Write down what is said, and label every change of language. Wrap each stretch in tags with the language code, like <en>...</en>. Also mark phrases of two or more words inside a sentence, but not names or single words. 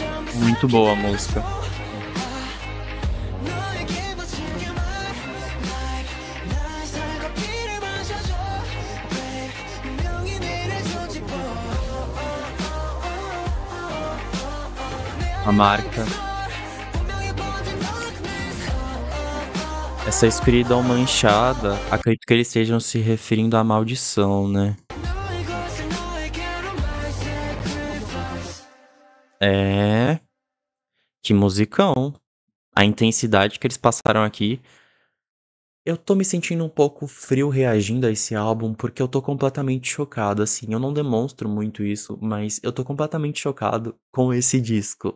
<pt>Muito boa a música.</pt> <ko>너에게만 지금은 like 날 살고 피를 마셔줘 babe 분명히 내를 손짓고 내</ko> <pt>A marca.</pt> <ko>분명히 번진 darkness</ko> <pt>Essa escuridão manchada, acredito que eles estejam se referindo à maldição, né?</pt> <ko>너의 것을 너에게로</ko> <en>my sacrifice</en> <pt>É, que musicão. A intensidade que eles passaram aqui. Eu tô me sentindo um pouco frio reagindo a esse álbum, porque eu tô completamente chocado, assim. Eu não demonstro muito isso, mas eu tô completamente chocado com esse disco.</pt>